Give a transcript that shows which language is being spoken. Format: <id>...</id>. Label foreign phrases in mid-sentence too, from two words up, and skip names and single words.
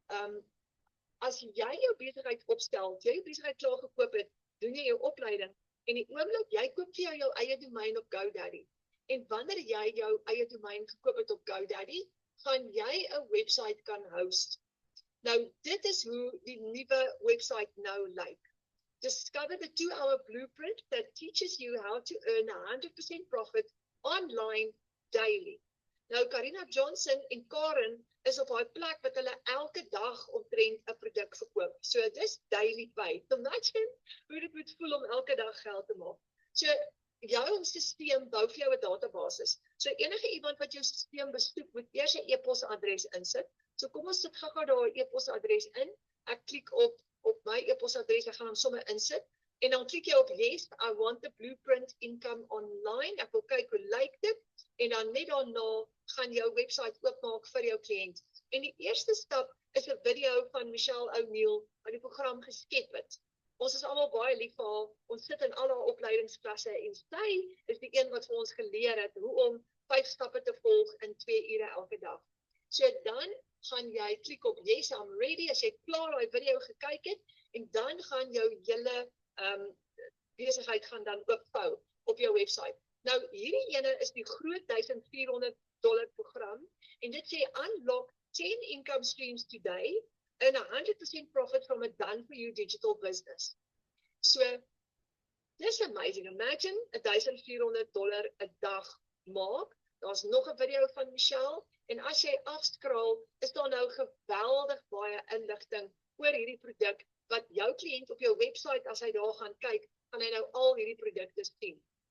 <af>As jy jou besigheid opstel, jy jou besigheid klaar gekoop het, doen jy jou opleiding en die oomblik jy koop vir jou eie domein op GoDaddy. En wanneer jy jou eie domein gekoop het op GoDaddy, gaan jy 'n webwerf kan host. Nou, dit is hoe die nuwe webwerf nou lyk.</af> <en>Discover the 2-hour blueprint that teaches you how to earn 100% profit online daily.</en> <af>Nou, Karina Johnson en Karen is op daai plek wat hulle elke dag omtrent 'n produk verkoop. So dis</af> <en>daily pay.</en> <af>Imagine hoe dit moet voel om elke dag geld te maak. So jou stelsel bou vir jou 'n database. So enige iemand wat jou stelsel besoek, moet eers 'n e-posadres insit. So kom ons sit gou-gou daar 'n e-posadres in. Ek klik op my e-posadres, ek gaan hom sommer insit. En dan klik jy op</af> <en>yes, I want the blueprint income online.</en> <af>Ek wil kyk hoe lyk dit. En dan net daarna gaan jou webwerf oopmaak vir jou kliënt. En die eerste stap is 'n video van Michelle O'Neil wat die program geskep het. Ons is almal baie lief vir haar. Ons sit in al haar opleidingsklasse en sy is die een wat vir ons geleer het hoe om 5 stappe te volg in 2 ure elke dag. So dan gaan jy klik op</af> <en>yes, I'm ready</en> <af>as jy klaar daai video gekyk het en dan gaan jou hele besigheid gaan dan oopvou op jou webwerf. Nou hierdie ene is die groot $1,400 program en dit sê</af> <en>unlock 10 income streams today and 100% profit from a done for you digital business.</en> <af>So dis amazing. Imagine $1,400 'n dag maak. Daar's nog 'n video van Michelle en as jy afskraal, is daar nou geweldig baie inligting oor hierdie produk wat jou kliënt op jou webwerf as hy daar gaan kyk, gaan hy nou al hierdie produkte sien.</af>